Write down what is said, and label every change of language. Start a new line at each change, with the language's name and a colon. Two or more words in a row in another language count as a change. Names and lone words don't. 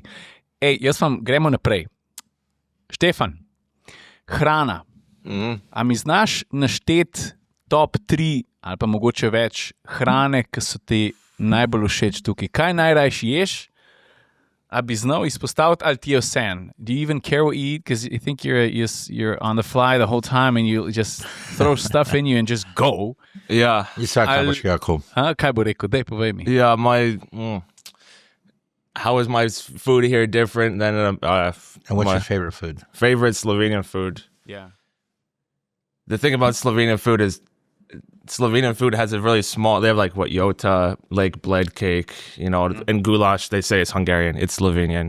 Slovenian: Gremo naprej. Štefan, hrana. A mi znaš našteti top 3 ali pa mogoče več hrane, ki so ti najbolj všeč tukaj? Kaj najrajši ješ? A bi znal izpostaviti ali ti je vseeno?
English: Do you even care what you eat? Because I think you're on the fly the whole time and you just throw stuff in you and just go. Yeah.
Slovenian: Kaj boš rekel? Kaj bo rekel? Daj, povej mi.
English: Yeah, how is my food here different than And what's your favorite food? favorite Slovenian food? Yeah. The thing about Slovenian food is Slovenian food has a really small, they have like jota, like bled cake, and goulash, they say it's Hungarian, it's Slovenian.